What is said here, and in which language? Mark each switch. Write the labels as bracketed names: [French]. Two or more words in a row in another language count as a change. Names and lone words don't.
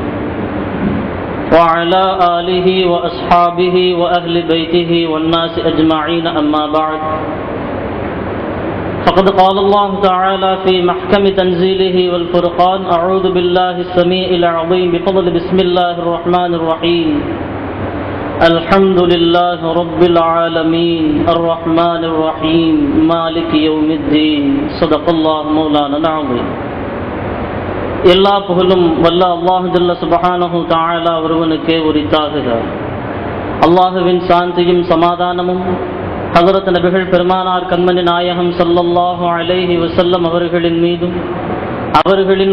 [Arabic] وعلى آله وأصحابه وأهل بيته والناس أجمعين، أما بعد، فقد قال الله تعالى في محكم تنزيله والفرقان: أعوذ بالله السميع العظيم بفضل بسم الله الرحمن الرحيم الحمد لله رب العالمين الرحمن الرحيم مالك يوم الدين. صدق الله مولانا العظيم. [Tamil] எல்லா புகழும் வல்ல அல்லாஹ் [Arabic] جل سبحانه تعالى [Tamil] ஒருவனுக்கே உரித்தாகுக. அல்லாஹுவின் சாந்தியும் சமாதானமும் ஹஜ்ரத் நபிகள் பெருமானார் கண்மணி நாயகம் [Arabic] صلى الله عليه وسلم [Tamil] அவர்களின் மீதும், அவர்களின்